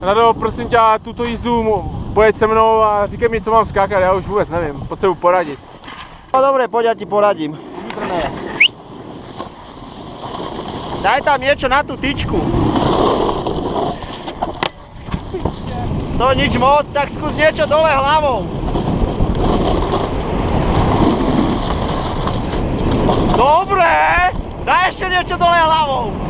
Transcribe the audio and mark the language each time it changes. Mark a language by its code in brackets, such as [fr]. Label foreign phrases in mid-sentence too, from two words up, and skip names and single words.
[cs] Rado, prosím tě, tuto jízdu pojeď se mnou a říkej mi, co mám skákat, já už vůbec nevím, potřebuji poradit. [sk] No dobre, poď, ja ti poradím. Daj tam niečo na tú tyčku. To nič moc, tak skús niečo dole hlavou. Dobre, daj ešte niečo dole hlavou.